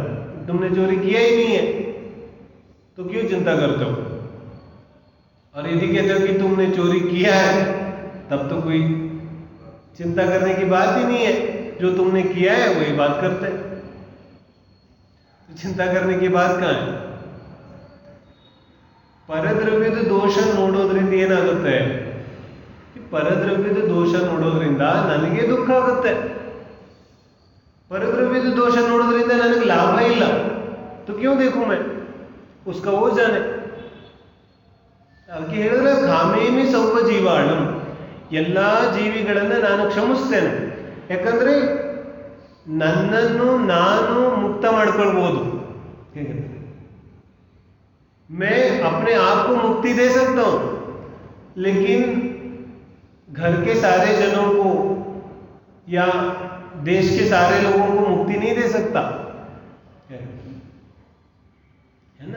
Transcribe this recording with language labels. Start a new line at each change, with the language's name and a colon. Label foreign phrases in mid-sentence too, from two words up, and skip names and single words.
Hindi: तुमने चोरी किया ही नहीं है तो क्यों चिंता करते हो? और यदि कहते हो कि तुमने चोरी किया है तब तो कोई चिंता करने की बात ही नहीं है. जो तुमने किया है वही बात करते हैं, तो चिंता करने की बात कहाँ है?
Kannada: ಪರದ್ರವ್ಯದ ದೋಷ ನೋಡೋದ್ರಿಂದ ಏನಾಗುತ್ತೆ? ಪರದ್ರವ್ಯದ ದೋಷ ನೋಡೋದ್ರಿಂದ ನನಗೆ ದುಃಖ ಆಗುತ್ತೆ. ಪರದ್ರವ್ಯ ದೋಷ ನೋಡೋದ್ರಿಂದ ನನಗೆ ಲಾಭ ಇಲ್ಲ,
Hindi: तो क्यों देखूं मैं? उसका वो जाने.
Kannada: ಅದಕ್ಕೆ ಹೇಳಿದ್ರೆ
Prakrit languages: ಕಾಮೇಮಿ ಸರ್ವ ಜೀವಾಣಂ,
Kannada: ಎಲ್ಲ ಜೀವಿಗಳನ್ನ ನಾನು ಕ್ಷಮಿಸ್ತೇನೆ. ಯಾಕಂದ್ರೆ ನನ್ನನ್ನು ನಾನು ಮುಕ್ತ ಮಾಡ್ಕೊಳ್ಬಹುದು.
Hindi: मैं अपने आप को मुक्ति दे सकता हूं, लेकिन घर के सारे जनों को या देश के सारे लोगों को मुक्ति नहीं दे सकता, है ना?